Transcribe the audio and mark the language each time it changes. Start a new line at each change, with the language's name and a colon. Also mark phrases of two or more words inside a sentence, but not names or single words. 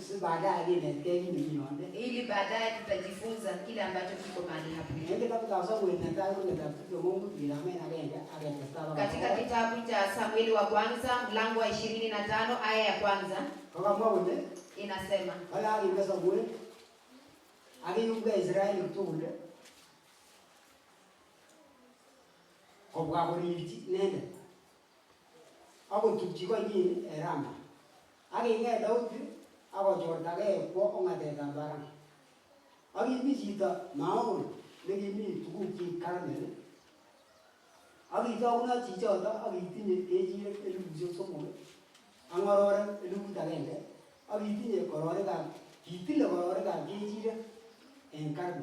Swahili: Ili baadaye tutajifunza kile ambacho kiko mahali hapo. Katika kitabu cha Samueli wa kwanza mlango wa 25 aya ya kwanza. Inasema.
Kalenjin: Akiyumba Israeli tugul kobwa korirchi nende akotupchi konyin Rama aking'et Daudi akochortagei kwo ong'atetab barak akimi chito Maon nekimi tugukchik Karmel akitokunot chichoto akitinye kechirek 3,000 ak ng'ororek 1,000 akitinye kororikab kitile kororikab kechirek en Karmel.